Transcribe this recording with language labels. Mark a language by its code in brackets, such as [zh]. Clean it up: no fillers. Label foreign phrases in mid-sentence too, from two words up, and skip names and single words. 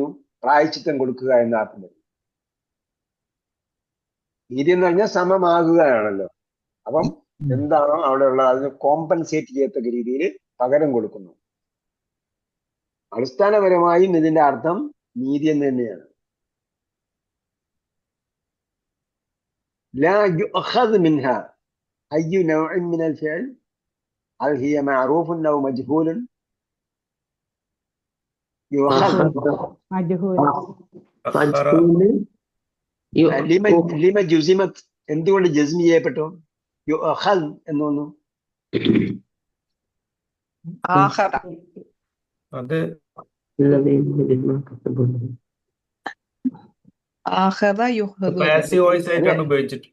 [ml] പ്രായശ്ചിത്തം കൊടുക്കുക എന്ന അർത്ഥം വരും. നീതി എന്ന് പറഞ്ഞാൽ സമമാകുകയാണല്ലോ. അപ്പം എന്താണോ അവിടെ ഉള്ളത് അതിന് കോമ്പൻസേറ്റ് ചെയ്യത്തക്ക രീതിയിൽ പകരം കൊടുക്കുന്നു. അടിസ്ഥാനപരമായും ഇതിന്റെ അർത്ഥം നീതി എന്ന് തന്നെയാണ്. [ar] لا يؤخذ منها أي نوع من الفعل هل هي معروف أو مجهول؟ يؤخذ. لما جزمت [ml] എന്തുകൊണ്ട് ജസ്മി ചെയ്യപ്പെട്ടു? യുഅഖദ് എന്ന് പറഞ്ഞു. അത് [en] passive voice [ml] ആയിട്ടാണ് ഉപയോഗിച്ചിട്ട്.